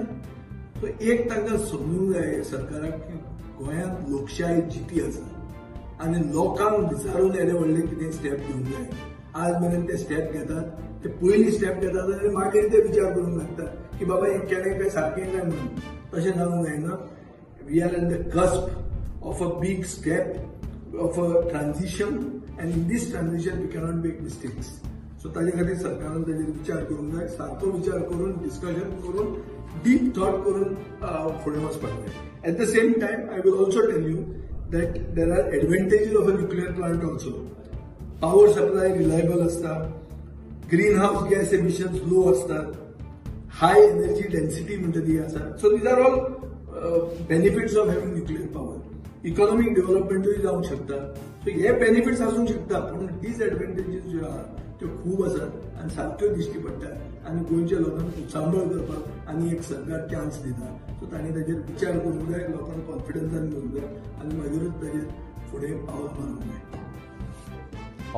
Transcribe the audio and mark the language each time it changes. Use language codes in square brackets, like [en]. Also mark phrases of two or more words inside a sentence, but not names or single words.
[kok] सो एक तांकां समजूंक जाय सरकाराक की गोंयांत लोकशाय जिती आसा आनी लोकांक विचारून येदे व्हडले कितें स्टेप घेवंक जाय. आज मेरेन ते स्टेप घेतात. ते पयलीं स्टेप घेतात आनी मागीर ते विचार करूंक लागतात की बाबा हें केलें काय सारकें काय म्हणून. तशें जावंक जायना. [en] We are at the cusp of a big step of a transition and in this transition we cannot make mistakes. [kok] सो ताजे खातीर सरकारान ताजेर विचार करूंक जाय, सारको विचार करून डिस्कशन करून [en] deep thought [kok] करून फुडें वचपाक जाय. [en] at the same time I will also tell you that there are advantages of a nuclear plant also. Power supply reliable असता, greenhouse gas emissions low असतात, high energy density [kok] म्हणटा ती आसा. [en] So these are all benefits of having nuclear power. Economic development [kok] जावंक शकता. So हे benefits आसूंक शकता, पण disadvantages ज्यो आहा त्यो खूब आसात आनी सारक्यो दिश्टी पडटात आनी गोंयच्या लोकांक उचांबळ करपाक आनी एक सरकार चान्स दिता. सो तांणी ताजेर विचार करूंक जाय, लोकांक कॉन्फिडन्सान घेवंक जाय आनी मागीरूच ताजेर फुडें पावल मारूंक जाय.